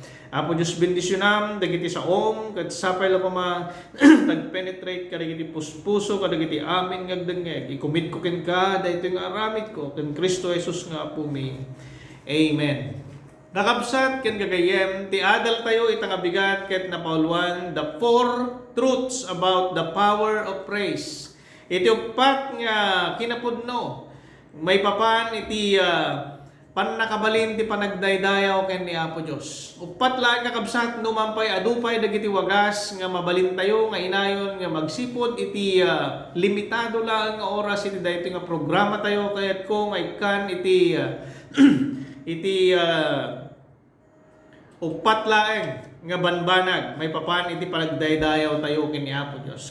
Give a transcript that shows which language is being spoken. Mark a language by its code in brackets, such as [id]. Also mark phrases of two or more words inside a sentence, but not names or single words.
[ilo] Apo Dios bendisyonam dagiti saom ket sapay la pama tagpenetrate kadagiti puspuso kadagiti amin ngagdengeg ikumit ko ken ka daytoy nga aramid ko ken Kristo Jesus nga Apo mi. Amen. Nakabsat ken gagayem ti adal tayo itang bigat ket napauluan [en] the four truths about the power of praise. [ilo] Iti upat nga kinapudno may papan iti pannakabalin ti panagdaydayaw ken ni Apo Dios. Upat lang kakabsat numampay adupay dagiti wagas nga mabalin tayo nga inayon nga magsipod iti limitado lang nga oras iti daytoy nga programa tayo kayat ko nga ikan iti upat laeng nga banbanag may papan iti panagdaydayaw tayo ken ni Apo Dios.